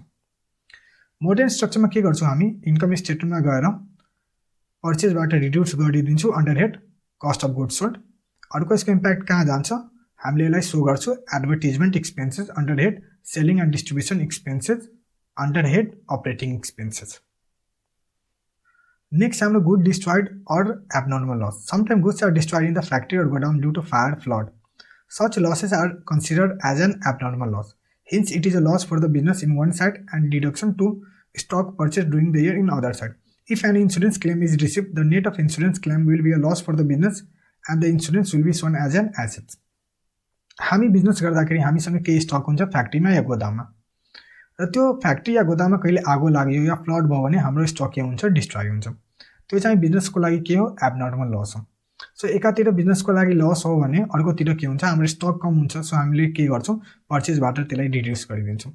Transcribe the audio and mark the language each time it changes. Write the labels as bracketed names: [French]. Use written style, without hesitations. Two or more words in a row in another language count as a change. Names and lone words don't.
[English] modern structureमा [Nepali] के गर्छौँ हामी [English] income statementमा [Nepali] गएर पर्चेजबाट रिड्युस गरिदिन्छौँ [English] under head cost of goods sold. [Nepali] अर्को यसको इम्प्याक्ट कहाँ जान्छ हामीले यसलाई सो गर्छौँ [English] advertisement expenses under head selling and distribution expenses under head operating expenses. नेक्स्ट हाम्रो good destroyed और abnormal loss. sometime goods are destroyed in the factory और godown due to fire flood. Such losses are considered as an abnormal loss. Hence, it is a loss for the business in one side and deduction to stock purchased during the year in other side. If an insurance claim is received, the net of insurance claim will be a loss for the business and the insurance will be shown as an asset. [Nepali] हामी बिजनेस गर्दाखेरि हामीसँग केही स्टक हुन्छ फ्याक्ट्रीमा या गोदाममा र त्यो फ्याक्ट्री या गोदाममा कहिले आगो लाग्यो या फ्लड भयो भने हाम्रो स्टक के हुन्छ डिस्ट्रोय हुन्छ। त्यो चाहिँ बिजनेसको लागि के हो [English] abnormal loss [Nepali] हो। सो एकातिर बिजनेसको लागि लस हो भने अर्कोतिर के हुन्छ हाम्रो स्टक कम हुन्छ सो हामीले के गर्छौँ पर्चेजबाट त्यसलाई रिड्युस गरिदिन्छौँ।